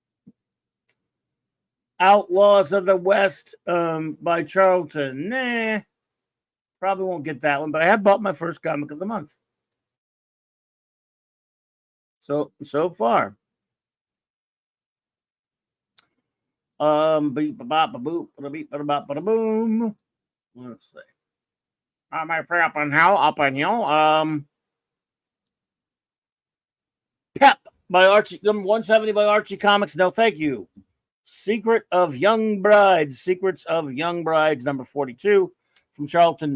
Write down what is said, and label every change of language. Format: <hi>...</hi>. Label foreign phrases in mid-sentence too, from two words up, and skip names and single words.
<en>Outlaws of the West by Charlton. Nah, probably won't get that one, but I have bought my first comic of the month. So far. Beep ba ba boop ba boom. Let's see. Up and here. Pep by Archie, number 170 by Archie Comics. No, thank you. Secrets of Young Brides, number 42 from Charlton.</en>